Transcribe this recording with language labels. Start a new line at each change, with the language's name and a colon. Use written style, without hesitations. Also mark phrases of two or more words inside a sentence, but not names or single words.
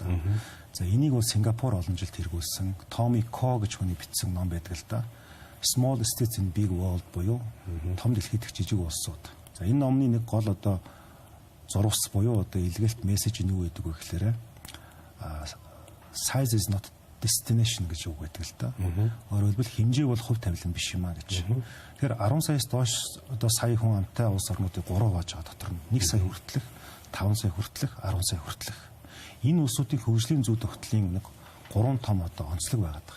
Mongolian: За энийг бол Сингапур олон жил тэргүүлсэн Tommy Ko гэж хүний бичсэн ном байдаг л да. Small States in Big World буюу том дэлхийд дэх жижиг улсууд. За энэ номны нэг гол одоо зурвас буюу одоо илгээлт мессеж нь юу гэдэг вэ гэхээр
English: size is not destination
Mongolian: гэж үг байдаг л да. Өөрөөр хэлбэл хэмжээ бол хувь тавилан биш юм а гэж. Тэгэхээр 10 саяас доош одоо сая хүн амтай улс орнуудыг 3 хувааж байгаа дотор нь 1 сая хүртэлх, 5 сая хүртэлх, 10 сая хүртэлх. Энэ улсуудын хөгжлийн зүй тогтлын нэг 3 том одоо онцлог байгаад байгаа.